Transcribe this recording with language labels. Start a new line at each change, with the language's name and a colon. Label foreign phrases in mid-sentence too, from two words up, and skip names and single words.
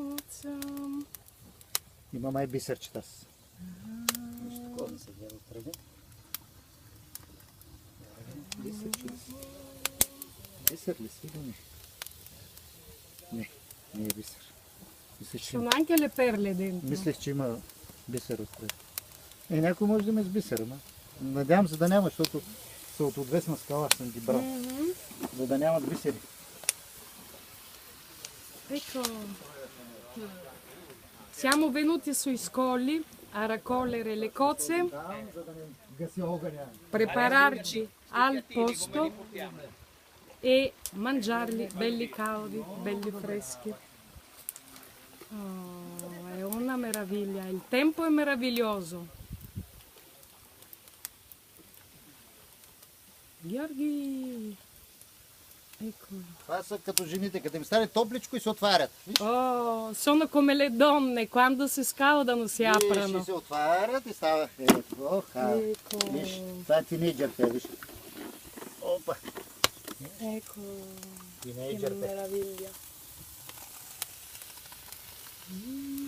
Bulgarian: Има май бисерчета. Нещо такова да се гледа отпреди. Бисер ли сигурно? Не е бисер.
Italian: Sono anche le perle dentro.
Bulgarian: Мислех, че има бисер отпред. Някой може да има с бисера, ма. Надявам се да няма, защото са от отвесна скала съм ги брал. За да нямат бисери.
Italian: Ecco, siamo venuti sui scogli a raccogliere le cozze, prepararci al posto e mangiarli belli caldi, belli freschi. Oh, è una meraviglia, il tempo è meraviglioso.
Bulgarian: Георги!
Italian: Eccolo.
Bulgarian: Това са като жените, като им стане топличко и се отварят.
Italian: Oh, sono come le donne, quando si scaldano si
Bulgarian: И
Italian: aprono.
Bulgarian: се отварят и става.
Italian: Ecco.
Bulgarian: Виж, това е тинейджърка, виж. Опа.
Italian: Ecco, che
Bulgarian: Тинейджърка.
Italian: meraviglia.